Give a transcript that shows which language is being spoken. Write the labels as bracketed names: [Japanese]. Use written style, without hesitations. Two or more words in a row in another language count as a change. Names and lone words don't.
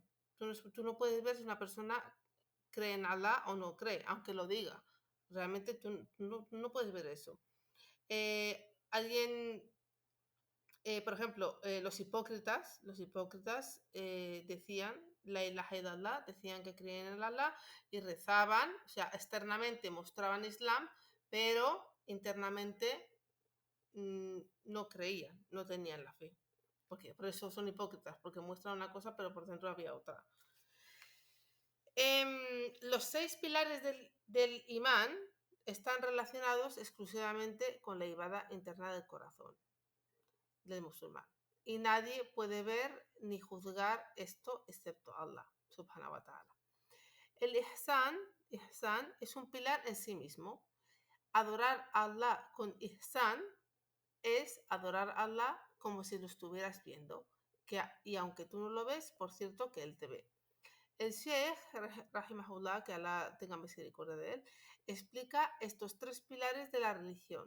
[Spanish] Tú no puedes ver si una persona cree en Allah o no cree, aunque lo diga. Realmente tú no puedes ver eso. Por ejemplo, los hipócritas decían [Arabic] لا إله إلا الله, [Spanish] decían que creían en Allah y rezaban, o sea, externamente mostraban Islam, pero internamente no creían, no tenían la fe. Por eso son hipócritas, porque muestran una cosa pero por dentro había otra. Los 6 pilares del imán están relacionados exclusivamente con la ibada interna del corazón del musulmán. Y nadie puede ver ni juzgar esto excepto Allah, [Arabic] سبحانه وتعالى. [Spanish] El ihsan es un pilar en sí mismo. Adorar a Allah con ihsan es adorar a Allah como si lo estuvieras viendo. Y aunque tú no lo ves, por cierto que Él te ve. El Sheikh, rahimahullah, que Allah tenga misericordia de él, explica estos 3 pilares de la religión.